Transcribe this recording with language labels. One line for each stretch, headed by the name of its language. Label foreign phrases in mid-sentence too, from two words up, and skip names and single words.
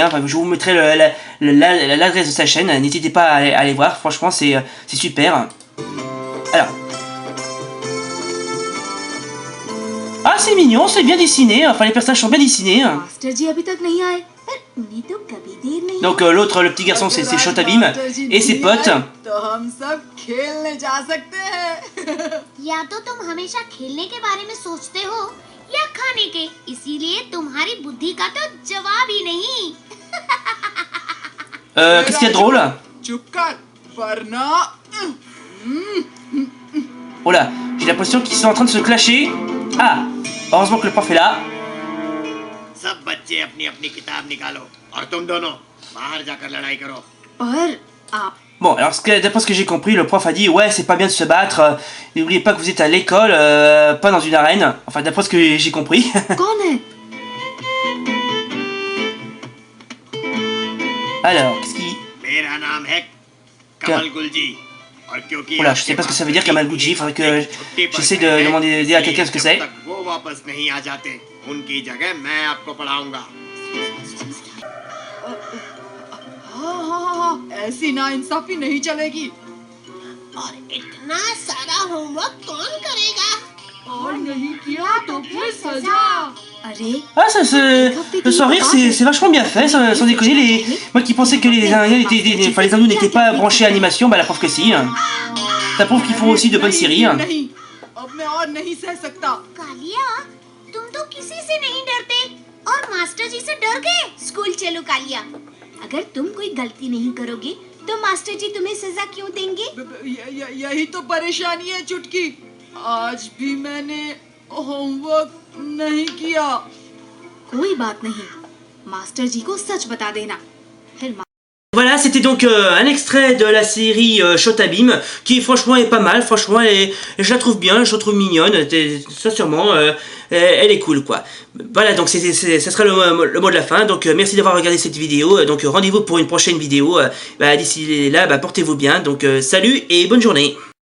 French: Enfin, je vous mettrai l'adresse de sa chaîne, n'hésitez pas à aller voir, franchement c'est super. Alors. Ah, c'est mignon, c'est bien dessiné, enfin les personnages sont bien dessinés. Donc l'autre, le petit garçon, c'est Chhota Bheem et ses potes.
Hindi: या तो तुम हमेशा खेलने के बारे में सोचते हो या खाने के, इसीलिए तुम्हारी बुद्धि का तो जवाब ही नहीं।
French: Qu'est-ce qu'il y a de drôle? Oh là, j'ai l'impression qu'ils sont en train de se clasher. Ah, heureusement que le prof est là.
Hindi: सब बच्चे अपनी अपनी किताब निकालो और तुम दोनों बाहर जाकर लड़ाई करो। पर आप
French: Bon, alors d'après ce que j'ai compris, le prof a dit ouais, c'est pas bien de se battre. N'oubliez pas que vous êtes à l'école, pas dans une arène. Enfin, d'après ce que j'ai compris.
Hindi: कौन है?
French: Alors, qu'est-ce qui...
Hindi: मेरा नाम है कमल गुलजी और क्योंकि
French: Oula, je sais pas ce que ça veut dire, Kamal Gucci. Faudrait que j'essaie de demander à quelqu'un ce que c'est.
Hindi: वो वापस नहीं आ जाते उनकी जगह मैं आपको पढ़ाऊंगा। हाँ, ऐसी नाइंसाफी नहीं चलेगी। और इतना सारा होमवर्क कौन करेगा? और नहीं किया तो फिर सजा। अरे
French: Ah, le sourire, c'est vachement bien fait, sans déconner. Moi qui pensais que les Indiens enfin, les hindous n'étaient pas branchés à animation, bah la preuve que si. Ça prouve qu'ils font aussi de bonnes séries.
Hindi: नहीं, अब मैं और नहीं सह सकता। कालिया, तुम तो किसी से नहीं डरते और मास्टर जी से डर गए। स्कूल चलो कालिया। अगर तुम कोई गलती नहीं करोगे तो मास्टर जी तुम्हें सजा क्यों देंगे? यही तो परेशानी है चुटकी। आज भी मैंने होमवर्क नहीं किया। कोई बात नहीं, मास्टर जी को सच बता देना। फिर
French: Voilà, c'était donc un extrait de la série Shotabim, qui franchement est pas mal, franchement je la trouve bien, je la trouve mignonne, sincèrement, elle est cool quoi. Voilà, donc ça sera le mot de la fin, donc merci d'avoir regardé cette vidéo, donc rendez-vous pour une prochaine vidéo, d'ici là, portez-vous bien, donc salut et bonne journée.